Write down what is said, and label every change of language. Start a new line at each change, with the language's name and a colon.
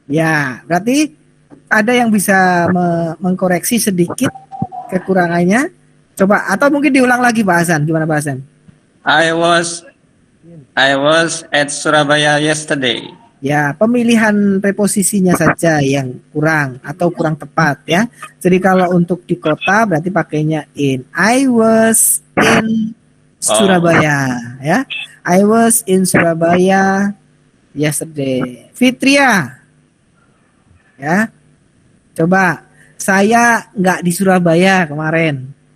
Indonesian: ya, berarti ada yang bisa mengkoreksi sedikit kekurangannya. Coba atau mungkin diulang lagi Pak Hasan. Gimana Pak Hasan?
English: I was at Surabaya yesterday.
Indonesian: Ya, pemilihan preposisinya saja yang kurang atau kurang tepat ya. Jadi kalau untuk di kota berarti pakainya in.
English: I was in Surabaya ya. I was in Surabaya yesterday.
Indonesian: Fitria. Ya. Coba saya nggak di Surabaya kemarin.